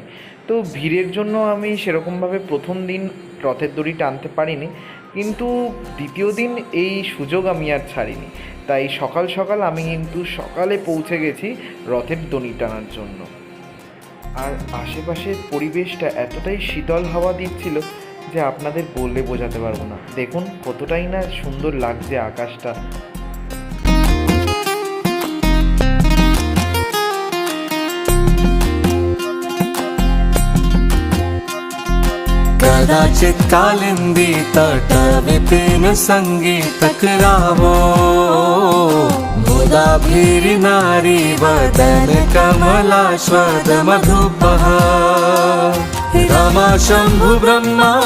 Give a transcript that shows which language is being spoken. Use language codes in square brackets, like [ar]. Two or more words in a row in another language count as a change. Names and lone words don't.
[bn] তো ভিড়ের জন্য আমি সেরকমভাবে প্রথম দিন রথের দড়ি টানতে পারিনি, কিন্তু দ্বিতীয় দিন এই সুযোগ আমি আর ছাড়িনি। তাই সকাল সকাল আমি কিন্তু সকালে পৌঁছে গেছি রথের দড়ি টানার জন্য। আর আশেপাশের পরিবেশটা এতটাই শীতল হাওয়া দিচ্ছিল যে আপনাদের বললে বোঝাতে পারবো না। দেখুন কতটাই না সুন্দর লাগছে আকাশটা। [sa] कदाचित् कालिन्दी तट विपिन सङ्गीतक रावो गोदाभिरि नारी वदन कमलाश्वद मधुपः रमा शम्भु ब्रह्मा